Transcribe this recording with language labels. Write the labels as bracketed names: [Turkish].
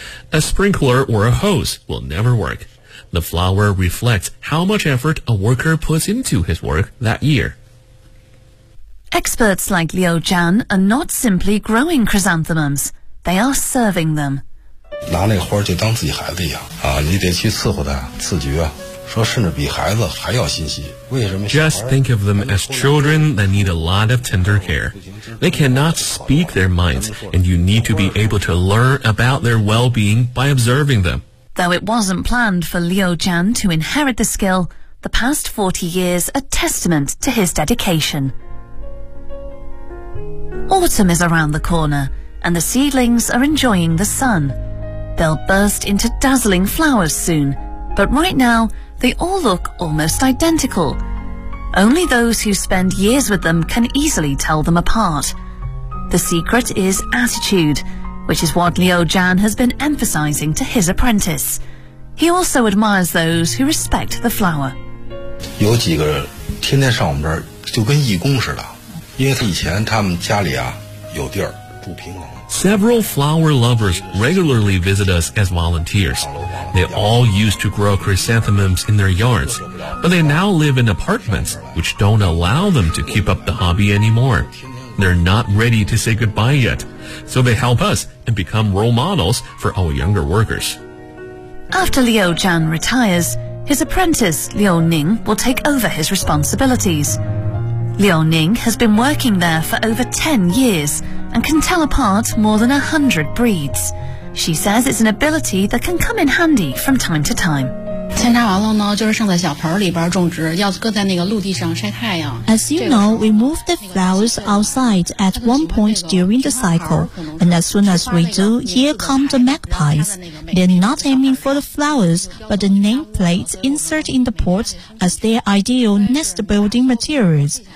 [English] A sprinkler or a hose will never work. The flower reflects how much effort a worker puts into his work that year. Experts like Liu Jian are not simply growing chrysanthemums. They are serving them. [Chinese] 拿那花就当自己孩子一样啊！你得去伺候他，自觉，说甚至比孩子还要心细。为什么 [English] ？Just think of them as children that need a lot of tender care. They cannot speak their minds, and you need to be able to learn about their well-being by observing them. Though it wasn't planned for Liu Jian to inherit the skill, the past 40 years a testament to his dedication. Autumn is around the corner, and the seedlings are enjoying the sun. They'll burst into dazzling flowers soon, but right now, they all look almost identical. Only those who spend years with them can easily tell them apart. The secret is attitude, which is what Liu Jian has been emphasizing to his apprentice. He also admires those who respect the flower. [Chinese] 有几个天天上我们这儿就跟义工似的，因为以前他们家里啊有地儿住平房。 [English] Several flower lovers regularly visit us as volunteers. They all used to grow chrysanthemums in their yards, but they now live in apartments which don't allow them to keep up the hobby anymore. They're not ready to say goodbye yet, so they help us and become role models for our younger workers. After Liu Jian retires, his apprentice, Liu Ning, will take over his responsibilities. Liu Ning has been working there for over 10 years and can tell apart more than 100 breeds. She says it's an ability that can come in handy from time to time. [Chinese] 扦插完了呢，就是剩在小盆里边种植，要搁在那个陆地上晒太阳。 [English] As you know, we move the flowers outside at one point during the cycle, and as soon as we do, here come the magpies. They're not aiming for the flowers, but the nameplates insert in the pots as their ideal nest building materials.